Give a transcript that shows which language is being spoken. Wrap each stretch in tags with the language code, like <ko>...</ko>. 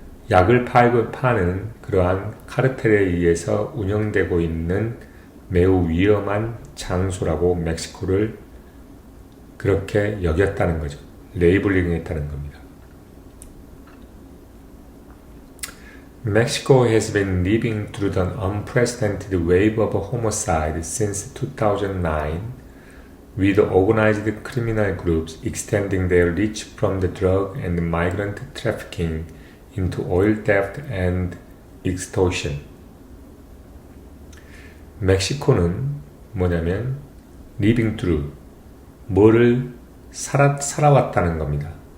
<ko>약을 파는 그러한 카르텔에 의해서 운영되고 있는 매우 위험한 장소라고 멕시코를 그렇게 여겼다는 거죠. 레이블링 했다는 겁니다.</ko> <en>Mexico has been living through the unprecedented wave of homicide since 2009, with organized criminal groups extending their reach from the drug and migrant trafficking into oil theft and extortion.</en> <ko>멕시코는 뭐냐면</ko> <en>living through,</en> <ko>뭐를 살아왔다는 겁니다.</ko>